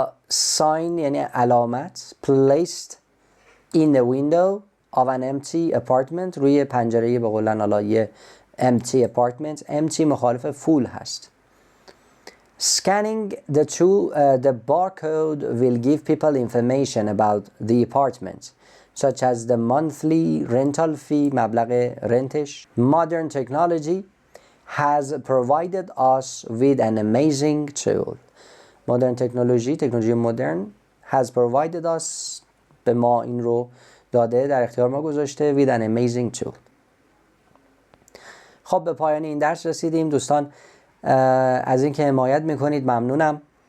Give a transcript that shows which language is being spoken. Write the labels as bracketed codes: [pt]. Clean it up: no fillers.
[fa] sign یعنی علامت. [en] placed in the window of an empty apartment [fa] روی پنجره به قولن حالا یه [en] empty apartment. [fa] empty مخالف full هست. [en] Scanning the barcode will give people information about the apartment such as the monthly rental fee [fa] مبلغ رنتش. [en] Modern technology has provided us with an amazing tool. Modern [fa] تکنولوژی مدرن [en] has provided us [fa] به ما این رو داده، در اختیار ما گذاشته [en] with an amazing tool. [fa] خب به پایان این درس رسیدیم دوستان. از اینکه حمایت میکنید ممنونم.